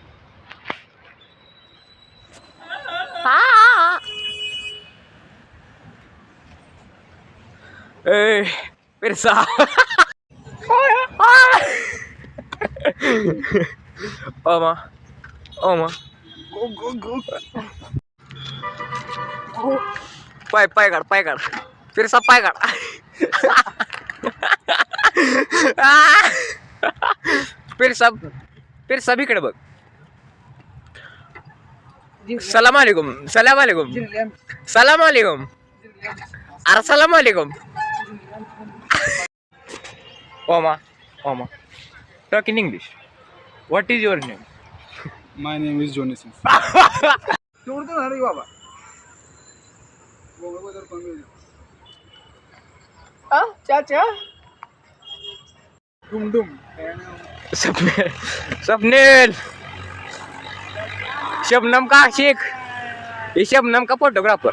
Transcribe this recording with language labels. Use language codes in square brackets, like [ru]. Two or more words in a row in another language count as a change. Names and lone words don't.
[mr] ए पिरसा ओमा ओमा पाय पाय काढ, पाय काढ पिरसा, पाय काढ. पिरसा पिरसा इकडे बघ. [ar] سلام عليكم، سلام عليكم، سلام عليكم, अरे سلام عليكم. [en] ओमा ओमा talk in English. What is your name? My name is Jonas. [hi] चाचा Dum dum. स्वप्नील, स्वप्नील, शबनम का आशिक, ये शबनम का फोटोग्राफर.